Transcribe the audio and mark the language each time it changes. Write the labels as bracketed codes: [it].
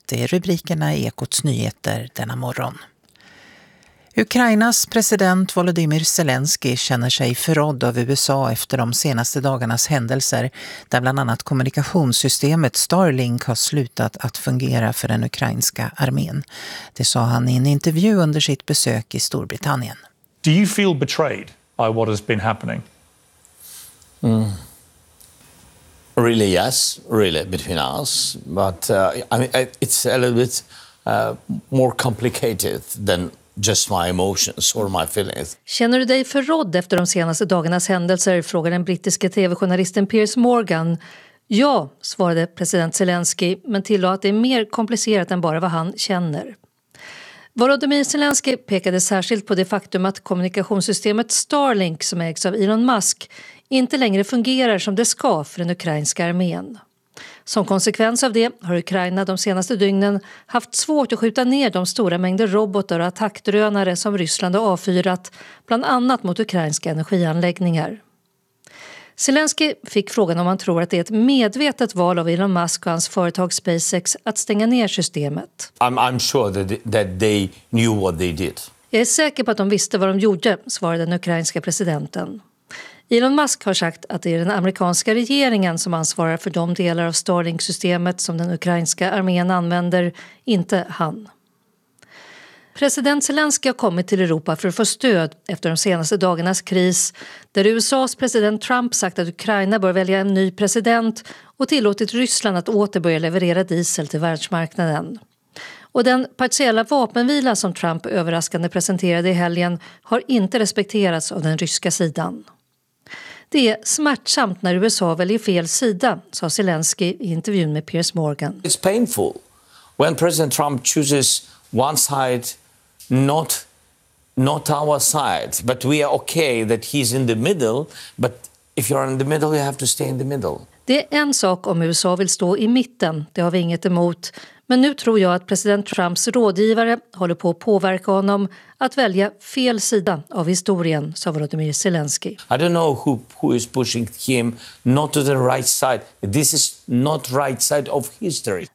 [sv] Det är rubrikerna i Ekots nyheter denna morgon. Ukrainas president Volodymyr Zelensky känner sig förrådd av USA efter de senaste dagarnas händelser där bland annat kommunikationssystemet Starlink har slutat att fungera för den ukrainska armén. Det sa han i en intervju under sitt besök i Storbritannien. [en] Do you feel betrayed by what has been happening? Really, yes, really between us, but it's a little bit more complicated than just my emotions or my feelings. [sv] Känner du dig förrådd efter de senaste dagarnas händelser, frågade den brittiska tv-journalisten Piers Morgan. Ja, svarade president Zelensky, men tillade att det är mer komplicerat än bara vad han känner. Volodymyr Zelensky pekade särskilt på det faktum att kommunikationssystemet Starlink, som ägs av Elon Musk, inte längre fungerar som det ska för den ukrainska armén. Som konsekvens av det har Ukraina de senaste dygnen haft svårt att skjuta ner de stora mängder robotar och attackdrönare som Ryssland har avfyrat, bland annat mot ukrainska energianläggningar. Zelensky fick frågan om han tror att det är ett medvetet val av Elon Musk och hans företag SpaceX att stänga ner systemet. [en] I'm sure that they knew what they did. [sv] Jag är säker på att de visste vad de gjorde, svarade den ukrainska presidenten. Elon Musk har sagt att det är den amerikanska regeringen som ansvarar för de delar av Starlink-systemet som den ukrainska armén använder, inte han. President Zelensky har kommit till Europa för att få stöd efter de senaste dagarnas kris, där USAs president Trump sagt att Ukraina bör välja en ny president och tillåtit Ryssland att återbörja leverera diesel till världsmarknaden. Och den partiella vapenvila som Trump överraskande presenterade i helgen har inte respekterats av den ryska sidan. Det är smärtsamt när USA väljer fel sida, sa Zelensky i intervjun med Piers Morgan. [en] It's painful when President Trump chooses one side, not our side, but we are okay that he's in the middle, but if you're in the middle you have to stay in the middle. [sv] Det är en sak om USA vill stå i mitten, det har vi inget emot, men nu tror jag att president Trumps rådgivare håller på att påverka honom att välja fel sida av historien, sa Volodymyr Zelensky. [en] I don't know who is pushing him not to the right side. This is not right side of history.